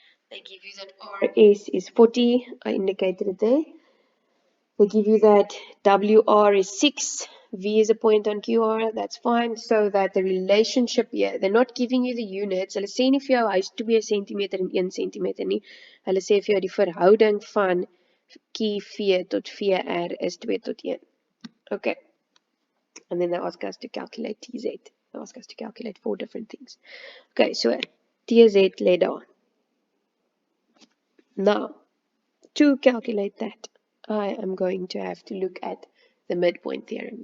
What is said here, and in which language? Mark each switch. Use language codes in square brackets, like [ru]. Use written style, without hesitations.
[en] They give you that RS is 40, I indicated it there. They give you that WR is 6, V is a point on QR, that's fine. So that the relationship here, they're not giving you the units. [af] Hulle sê nie vir jou hy is 2 centimeter en 1 centimeter nie. Hulle sê vir jou die verhouding van QV tot VR is 2 tot 1. Okay. [en] And then they ask us to calculate TZ. They ask us to calculate 4 different things. [af] Okay, so TZ lê daar. [en] Now, to calculate that, I am going to have to look at the midpoint theorem.